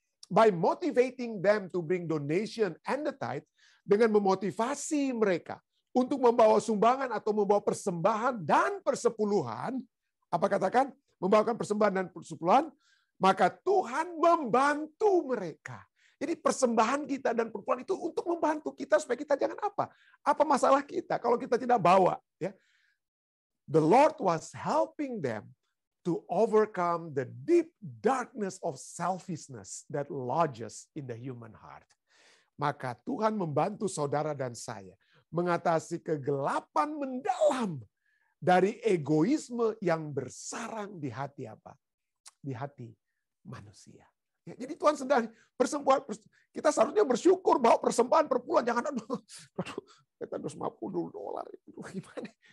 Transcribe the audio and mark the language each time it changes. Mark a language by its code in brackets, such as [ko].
[en] By motivating them to bring donation and the tithe, [id] dengan memotivasi mereka untuk membawa sumbangan atau membawa persembahan dan persepuluhan, apa katakan? Membawakan persembahan dan persepuluhan, maka Tuhan membantu mereka. Jadi persembahan kita dan perpuluhan itu untuk membantu kita supaya kita jangan apa? Apa masalah kita kalau kita tidak bawa, ya? [en] The Lord was helping them to overcome the deep darkness of selfishness that lodges in the human heart. [id] Maka Tuhan membantu saudara dan saya mengatasi kegelapan mendalam dari egoisme yang bersarang di hati apa? Di hati manusia. Ya, jadi Tuhan sedang persembahan, kita seharusnya bersyukur bahwa persembahan perpuluhan, jangan aduh $250 itu gimana?